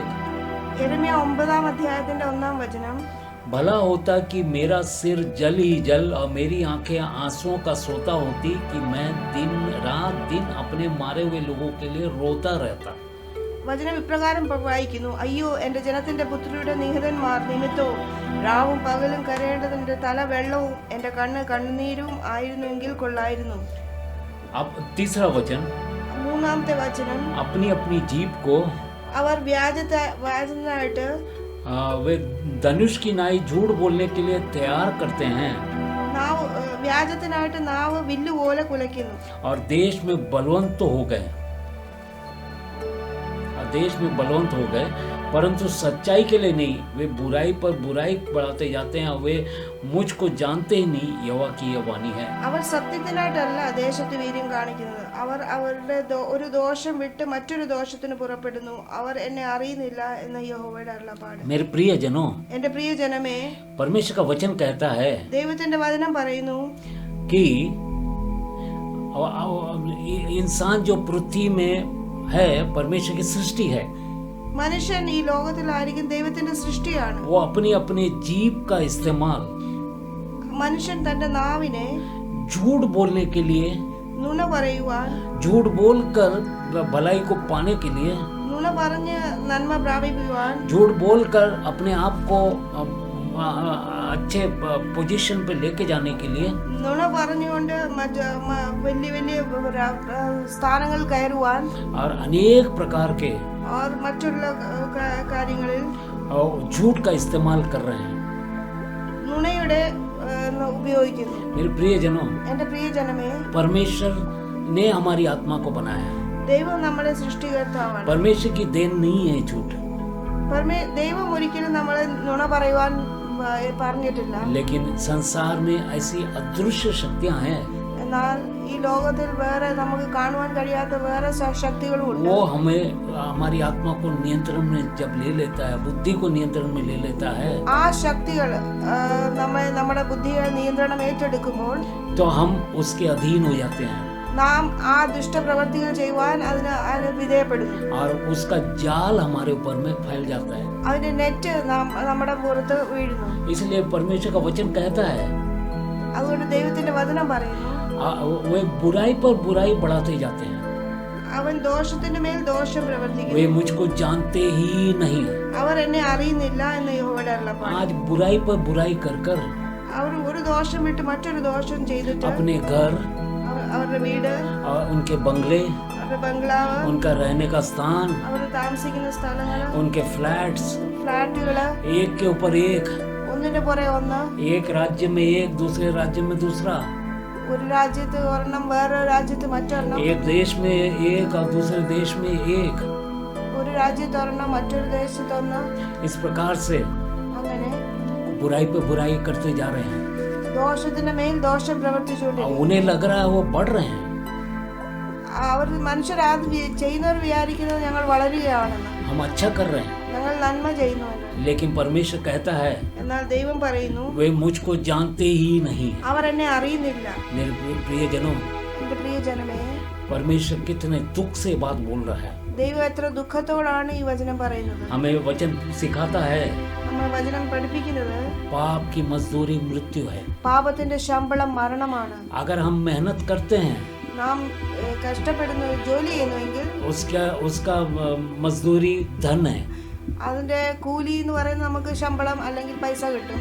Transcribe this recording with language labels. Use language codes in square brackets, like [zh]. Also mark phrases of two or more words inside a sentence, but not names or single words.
[ml] യെരമ്യാ 9-ാം അധ്യായത്തിന്റെ 1-ാം വചനം. [hi] भला होता कि मेरा सिर जल ही जल और मेरी आंखें आंसुओं का सोता होती, कि मैं दिन रात अपने मारे हुए लोगों के लिए रोता रहता. [ml] വചനം ഇപ്രകാരം വായിക്കുന്നു. അയ്യോ, എന്റെ ജനത്തിന്റെ പുത്രിയുടെ നിഹിതന്മാർ നിമിത്തവും രാവും പകലും കരയേണ്ടതിന്റെ തല വെള്ളവും എന്റെ കണ്ണ് കണ്ണുനീരും ആയിരുന്നുവെങ്കിൽ കൊള്ളായിരുന്നു. [hi] अब तीसरा वचन. [ml] 3-ാമത്തെ വചനം. [hi] अपनी अपनी जीभ को [ml] അവർ വ്യാജനായിട്ട് [hi] वे धनुष की नाई झूठ बोलने के लिए तैयार करते हैं. [ml] വ്യാജത്തിനായിട്ട് നാവ് വില്ലുപോലെ കുലയ്ക്കുന്നു. [hi] और देश में बलवंत तो हो गए, परंतु सच्चाई के लिए नहीं. वे बुराई पर बुराई बढ़ाते जाते हैं. वे मुझको जानते ही नहीं, यहोवा की यह वाणी है. [ml] അവർ സത്യത്തിനായിട്ടല്ല ദേശത്ത് വീര്യം കാണിക്കുന്നത്. അവർ അവരുടെ ഒരു ദോഷം വിട്ട് മറ്റൊരു ദോഷത്തിന് പുറപ്പെടുന്നു. അവർ എന്നെ അറിയുന്നില്ല എന്ന യഹോവയുടെ അരുളപ്പാട്. [hi] मेरे प्रियजनों, [ml] എന്റെ പ്രിയ ജനമേ, [hi] परमेश्वर का वचन कहता है [ml] ദൈവത്തിന്റെ വചനം പറയുന്നു [hi] कि इंसान जो पृथ्वी में है परमेश्वर की सृष्टि है. [ml] മനുഷ്യൻ ഈ ലോകത്തിലായിരിക്കും ദൈവത്തിന്റെ സൃഷ്ടിയാണ്. [hi] वो अपनी अपनी जीभ का इस्तेमाल [ml] മനുഷ്യൻ തന്റെ നാവിനെ [hi] झूठ बोलने के लिए, [ml] നുണ പറയുവാൻ, [hi] झूठ बोलकर भलाई को पाने के लिए, [ml] നുണ പറഞ്ഞ് നന്മ പ്രാപിക്കുവാൻ, [hi] झूठ बोलकर अपने आप को अच्छे पोजीशन पे लेके जाने के लिए, [ml] നുണ പറഞ്ഞുകൊണ്ട് വലിയ വലിയ സ്ഥാനങ്ങൾ കയറുവാൻ, [hi] और अनेक प्रकार के [ml] और മറ്റുള്ള കാര്യങ്ങളിൽ [hi] झूठ का इस्तेमाल कर रहे हैं. [ml] നുണയുടെ ഉപയോഗിക്കുന്നു. [hi] मेरे प्रियजनों, [ml] എന്റെ പ്രിയ ജനമേ, [hi] परमेश्वर ने हमारी आत्मा को बनाया. [ml] ദൈവം നമ്മുടെ സൃഷ്ടികർത്താവാണ്. [hi] परमेश्वर की देन नहीं है झूठ. [ml] ദൈവം ഒരിക്കലും നമ്മളെ നുണ പറയുവാൻ പറഞ്ഞിട്ടില്ല. [hi] लेकिन संसार में ऐसी अदृश्य शक्तियां हैं, [ml] എന്നാൽ ഈ ലോകത്തിൽ വേറെ നമുക്ക് കാണുവാൻ കഴിയാത്ത വേറെ ശക്തികളും ഉണ്ട്. [hi] वो हमें हमारी आत्मा को नियंत्रण में जब ले लेता है, बुद्धि को नियंत्रण में ले लेता है, [ml] ആ ശക്തികൾ നമ്മുടെ ബുദ്ധിയെ നിയന്ത്രണം ഏറ്റെടുക്കുമ്പോൾ [hi] तो हम उसके अधीन हो जाते हैं [ml] നാം ആ ദുഷ്ടപ്രവർത്തികൾ ചെയ്യുവാൻ അതിന് വിധേയപ്പെടുന്നു. [hi] और उसका जाल हमारे ऊपर में फैल जाता है. [ml] അതിന്റെ നെറ്റ് നമ്മുടെ പുറത്ത് വീഴുന്നു. [hi] इसलिए परमेश्वर का वचन कहता है [ml] അതുകൊണ്ട് ദൈവത്തിന്റെ വചനം പറയുന്നു, [hi] वे बुराई पर बुराई बढ़ाते जाते हैं. [ml] അവൻ ദോഷത്തിന്റെ മേൽ ദോഷം പ്രവർത്തിക്കുന്നു. [hi] वे मुझको जानते ही नहीं. [ml] അവർ എന്നെ അറിയുന്നില്ല എന്ന് യഹോവയുടെ അരുളപ്പാട്. [hi] आज बुराई पर बुराई कर कर [ml] അവർ ഒരു ദോഷം വിട്ട് മറ്റൊരു ദോഷം ചെയ്തിട്ട് [hi] अपने घर, [ml] അവരുടെ വീട്, [hi] उनके बंगले, [ml] അവരുടെ ബംഗ്ലാവ്, [hi] उनका रहने का स्थान, [ml] അവർ താമസിക്കുന്ന സ്ഥലങ്ങള്, [hi] उनके फ्लैट्स, [ml] ഫ്ലാറ്റുകള്, [hi] एक के ऊपर एक, [ml] ഒന്നിന്റെ പുറകെ ഒന്ന്, [hi] एक राज्य में एक, दूसरे राज्य में दूसरा, [ml] ഒരു രാജ്യത്ത് ഒരെണ്ണം, വേറെ രാജ്യത്ത് മറ്റൊരെണ്ണം, [hi] एक देश में एक और दूसरे देश में एक. [ml] ഒരു രാജ്യത്ത് ഒരെണ്ണം, മറ്റൊരു ദേശത്ത് ഒന്ന്. [hi] इस प्रकार से [ml] അങ്ങനെ [hi] बुराई पे बुराई करते जा रहे हैं. [ml] ദോഷത്തിന്റെ മേൽ ദോഷം പ്രവർത്തിച്ചുകൊണ്ടിരിക്കും. [hi] उन्हें लग रहा है वो बढ़ रहे हैं. [ml] അവർ മനുഷ്യരാത് ചെയ്യുന്നവർ വിചാരിക്കുന്നത് ഞങ്ങൾ വളരുകയാണെന്ന്, [hi] हम अच्छा कर रहे हैं. [ml] ഞങ്ങൾ നന്മ ചെയ്യുന്നുവെന്ന്. [hi] लेकिन परमेश्वर कहता है [ml] എന്നാൽ ദൈവം പറയുന്നു, [hi] वे मुझको जानते ही नहीं. [ml] അവർ എന്നെ അറിയുന്നില്ല. [hi] मेरे प्रियजनों, [ml] എന്റെ പ്രിയ ജനമേ, [hi] परमेश्वर कितने दुख से बात बोल रहा है. [ml] ദൈവം എത്ര ദുഃഖത്തോടാണ് ഈ വചനം പറയുന്നത്. [hi] हमें वचन सिखाता है [ml] നമ്മൾ വചനം പഠിപ്പിക്കുന്നത് [hi] पाप की मजदूरी मृत्यु है. [ml] പാപത്തിന്റെ ശമ്പളം മരണമാണ്. [hi] अगर हम मेहनत करते हैं, [ml] നാം കഷ്ടപ്പെടുന്ന ജോലി ചെയ്യുന്നുവെങ്കിൽ [hi] उसका मजदूरी धन है. [ml] അതിന്റെ കൂലി എന്ന് പറയുന്നത് നമുക്ക് ശമ്പളം അല്ലെങ്കിൽ പൈസ കിട്ടും.